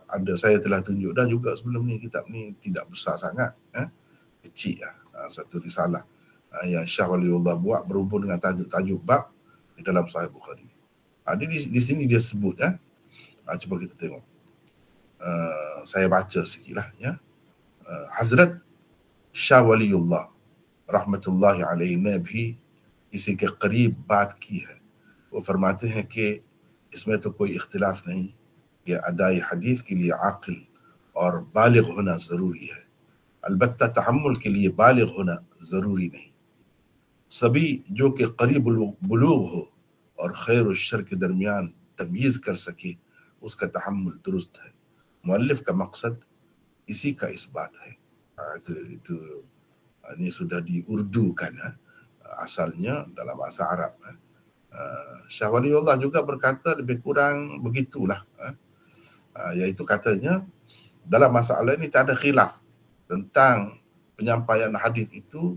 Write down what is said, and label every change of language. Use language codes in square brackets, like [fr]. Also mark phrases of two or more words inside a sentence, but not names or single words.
[ms] Saya telah tunjuk dah juga sebelum ni. Kitab ni tidak besar sangat, kecil lah. Satu risalah yang Syah Waliullah buat berhubung dengan tajuk-tajuk bab di dalam Sahih Bukhari. Di sini dia sebut cuba kita tengok. Saya baca sikit lah [ur] حضرت شاہ ولی اللہ رحمۃ اللہ علیہ نے بھی اسی کے قریب بات کی ہے. وہ فرماتے ہیں کہ اس میں تو کوئی اختلاف نہیں کہ ادائے حدیث کے لیے عاقل اور بالغ ہونا ضروری ہے، البتہ تحمل کے لیے بالغ ہونا ضروری نہیں. سبھی جو کہ قریب بلوغ ہو اور خیر اور شر کے درمیان تمیز کر سکے، اس کا تحمل درست ہے. مؤلف کا مقصد اسی کا اثبات ہے. [ms] Itu ini sudah diurdukan asalnya dalam bahasa Arab. Syah Waliullah juga berkata lebih kurang begitulah, iaitu katanya dalam masalah ini tak ada khilaf tentang penyampaian hadis itu.